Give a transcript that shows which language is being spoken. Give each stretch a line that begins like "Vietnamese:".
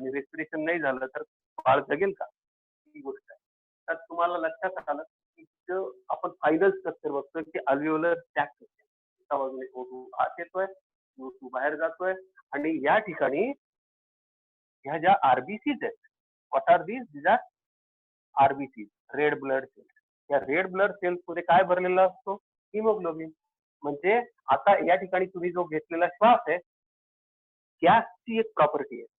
Marathi: आणि रेस्पिरेशन नाही झालं तर बाळ जगेल का? ही गोष्ट आहे. तर तुम्हाला लक्षात आलं की जो आपण फायनल स्ट्रक्चर बघतोय की अल्व्हेओलर सॅक एका बाजूने O2 आत येतोय, O2 बाहेर जातोय आणि या ठिकाणी ह्या ज्या आरबीसीज आहेत,
English: What are these? These are RBC, red blood cells.
Marathi: या रेड ब्लड सेल्स मध्ये काय भरलेला असतो? हिमोग्लोबिन. म्हणजे आता या ठिकाणी तुम्ही जो घेतलेला श्वास आहे, गॅसची एक प्रॉपर्टी आहे.